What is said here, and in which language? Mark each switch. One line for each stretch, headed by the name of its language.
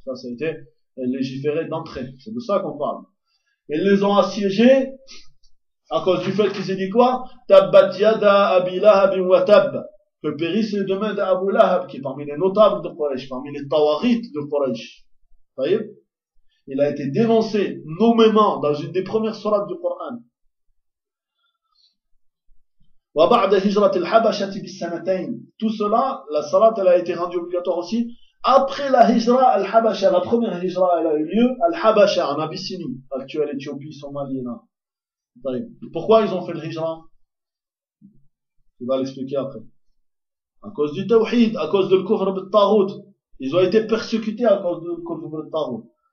French: Ça, ça a été légiféré d'entrée. C'est de ça qu'on parle. Et ils les ont assiégés à cause du fait qu'ils aient dit quoi?
Arabic: Tabbat yada Abi Lahab wa Tab.
French: Que périsse les deux mains d'Abu Lahab, qui est parmi les notables de Quraysh, parmi les Tawarites de Quraysh. Vous voyez? Il a été dénoncé nommément dans une des premières sourates du Coran.
Arabic: وبعد هجرة الحبشة بالسنتين.
French: Tout cela, la salat, elle a été rendue obligatoire aussi. Après la hijra al-Habasha, la première hijra, elle a eu lieu, al-Habasha, en Abyssinie, actuelle Éthiopie, Somalie, là. Pourquoi ils ont fait le hijra? Il va l'expliquer après. À cause du tawhid, à cause du kufr al-Tarut. Ils ont été persécutés à cause du kufr al-Tarut.